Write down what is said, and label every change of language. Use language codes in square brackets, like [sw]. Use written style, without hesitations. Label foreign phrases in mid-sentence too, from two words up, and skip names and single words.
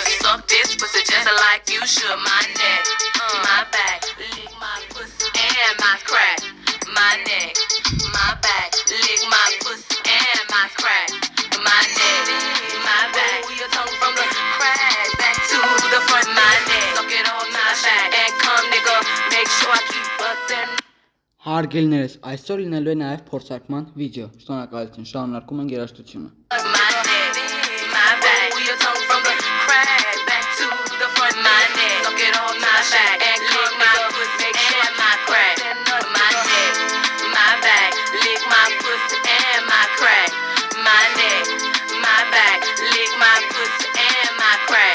[en] Suck this pussy just like you should. My neck, my back, lick my pussy and my crack. My neck, my back, lick my pussy and my crack. My neck, my back, your tongue from the crack back to the front. My neck, suck it on my back and come, nigga. Make sure I keep bustin'. [hy] Հարգելիներս, այսօր լինելու է նաև փորձարկման վիդեո։ Շնորհակալություն, շարունակում ենք երաժշտությունը։ [en] My neck, my back, your tongue from the crack back to the front. My neck, suck it on my back and come, nigga. Make sure and my crack. My neck, my back, lick my pussy and my crack. My neck, my back, lick my pussy and my crack.